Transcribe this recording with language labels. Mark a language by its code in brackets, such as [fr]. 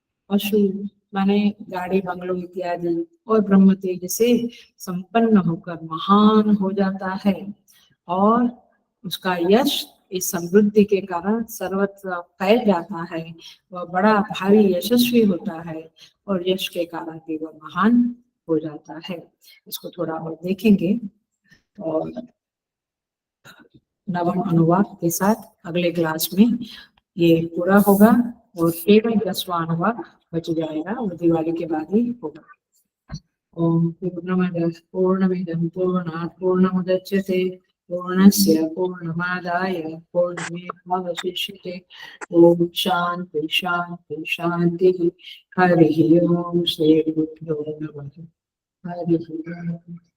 [hi] पशु माने गाड़ी बंगलों इत्यादि, और ब्रह्म तेज से संपन्न होकर महान हो जाता है, और उसका यश इस समृद्धि के कारण सर्वत्र फैल जाता है, वह बड़ा भारी यशस्वी होता है, और यश के कारण भी वह महान हो जाता है। इसको थोड़ा और देखेंगे, और नवम अनुवाद के साथ अगले क्लास में ये पूरा होगा, और केवल 10वां अनुवाद बच जाएगा, वो दिवाली के बाद ही होगा। [sa] ओम पूर्णमिदं पूर्णात् पूर्णमुदच्यते पूर्णस्य पूर्णमादाय पूर्णमेवावशिष्यते। ओम शांति शांति शांति। हरि ओम श्री गुरुभ्यो नमः। हरि ओम।